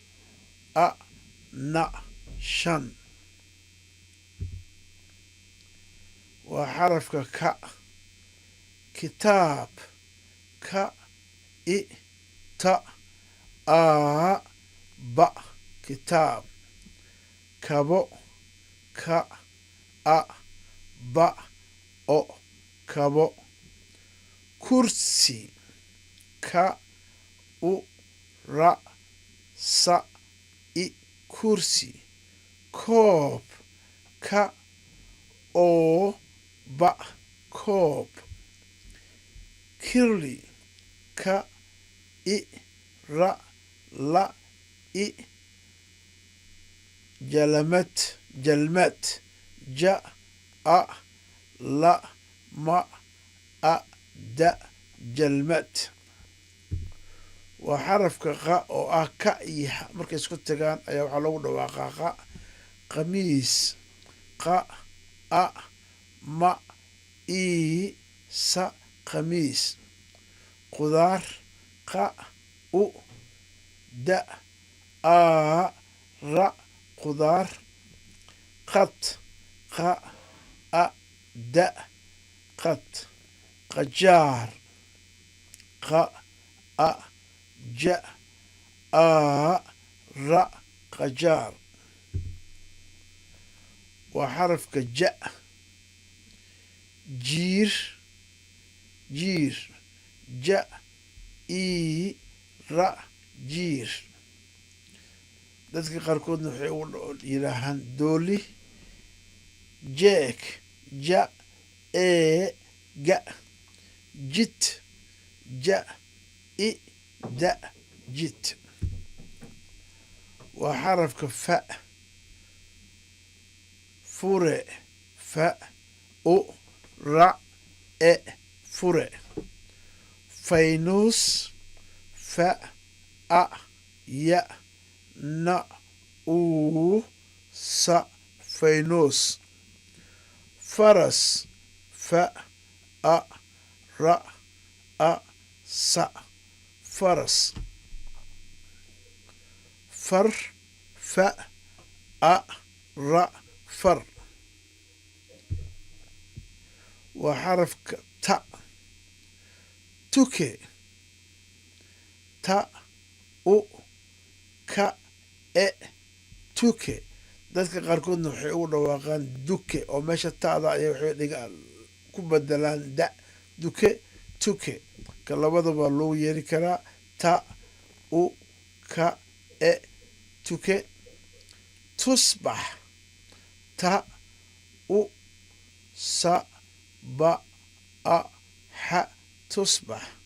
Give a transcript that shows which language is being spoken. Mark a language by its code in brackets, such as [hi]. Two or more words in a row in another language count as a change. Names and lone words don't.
[so] na shan waa xarafka ka kitaab ka ta ba kitaab kabo ka ba o kabo kursi ka ra sa i kursi koob ka oo ba koob kirli ka i ra la i jalmad ja a la ma a da jalmad waa xarafka qa oo ah ka iyo xa markay isku tagaan ayaa waxaa loogu dhawaaqaa qa qamiis qa a ma ii sa khamiis qudaar qa u da aa ra qudaar qad qa a da qad qajaar qa a ja aa ra qajaar waa xarafka ja jiir ja ii ra jiir dadka qaarkoodna waxay u yidhaahaan dooli jeeg ja ee ga jid ja i da jid waa xarafka fa fure fa u ra e fure faynuus fa a ya na uu sa faynuus faras fa a ra a sa faras far fa a ra far waa xarafka ta tuke ta u ka e tuke dadka qaarkoodna waxay ugu dhawaaqaan duke oo meesha ta'da ayay waxay dhiga ku bedelaan da duke tuke ka labadaba loogu yeeri karaa ta u ka e tuke tusbax ta u sa ba a xa tusbax